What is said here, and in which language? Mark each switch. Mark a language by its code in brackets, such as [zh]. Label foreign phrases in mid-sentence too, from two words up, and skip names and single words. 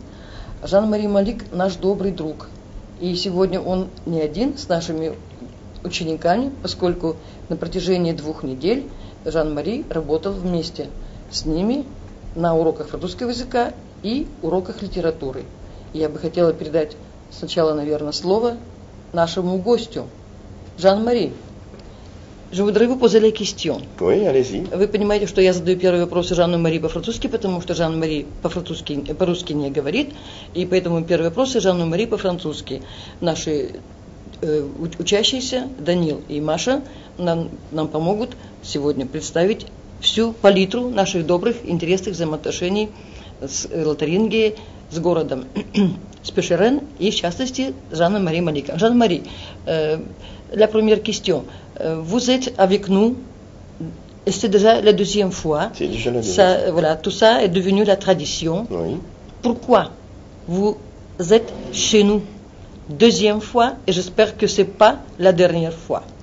[ru] Жан-Мари Малик наш добрый друг. И сегодня он не один с нашими учениками, поскольку на протяжении 2 недель Жан-Мари работал вместе с ними на уроках французского языка и уроках литературы. И я бы хотела передать сначала, наверное, слово нашему гостю. Жан-Мари, [fr] je voudrais vous poser la question. Oui, allez-y. [ru] Вы понимаете, что я задаю первый вопрос Жанну-Мари по-французски, потому что Жан-Мари по-русски не говорит, и поэтому первый вопрос Жанну-Мари по-французски. Наши учащиеся, Данил и Маша, нам помогут сегодня представить всю палитру наших добрых, интересных взаимоотношений с Лотарингией, с городом Спешерен и, в частности, Жанна-Мари Малика. Жан-Мари, [fr] la première question. Vous êtes avec nous, et c'est déjà la 2e fois. C'est déjà la 2e fois. Voilà, tout ça est devenu la tradition. Oui. Pourquoi vous êtes chez nous 2e fois, et j'espère que ce n'est pas la dernière fois?